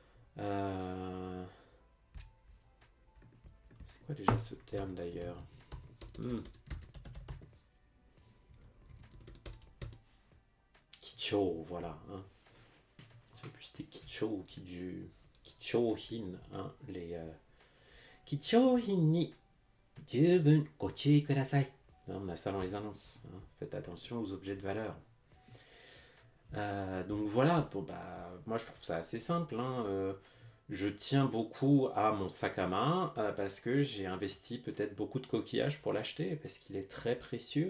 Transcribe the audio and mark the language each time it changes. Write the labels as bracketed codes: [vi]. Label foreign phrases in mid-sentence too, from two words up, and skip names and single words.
[fr] C'est quoi déjà ce terme d'ailleurs? Kicho, voilà. Hein. Je sais plus si c'était Kicho ou Kiju. [ja] Kichohin, [fr] hein, les [ja] 貴重品に十分ご注意ください. [fr] On a ça dans les annonces. Hein. Faites attention aux objets de valeur. Donc voilà, bon, bah, moi je trouve ça assez simple. Hein. Je tiens beaucoup à mon sac à main parce que j'ai investi peut-être beaucoup de coquillages pour l'acheter parce qu'il est très précieux.